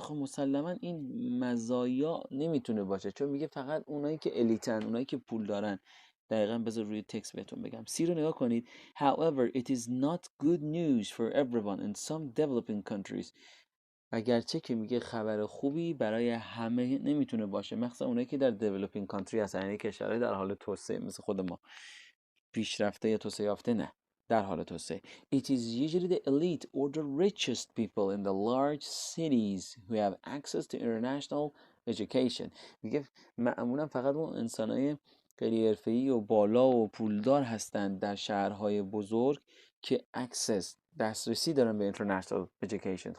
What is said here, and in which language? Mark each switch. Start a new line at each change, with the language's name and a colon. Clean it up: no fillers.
Persian: خب مسلما این مزایا نمیتونه باشه، چون میگه فقط اونایی که الیتن، اونایی که پول دارن. دقیقا بذار روی تکست بهتون بگم. سی رو نگاه کنید.
English: However, it is not good news for everyone in some developing countries.
Persian: اگرچه که میگه خبر خوبی برای همه نمیتونه باشه، مخصوصا اونایی که در developing country هستن، یعنی کشورهای در حال توسعه مثل خود ما. پیشرفته یا توسعه یافته نه، در حال توسعه.
English: It is usually the elite or the richest people in the large cities who have access to international education.
Persian: میگه معمولا فقط اون انسانای خیلی حرفه‌ای و بالا و پولدار هستند در شهرهای بزرگ که دسترسی دارن به international education.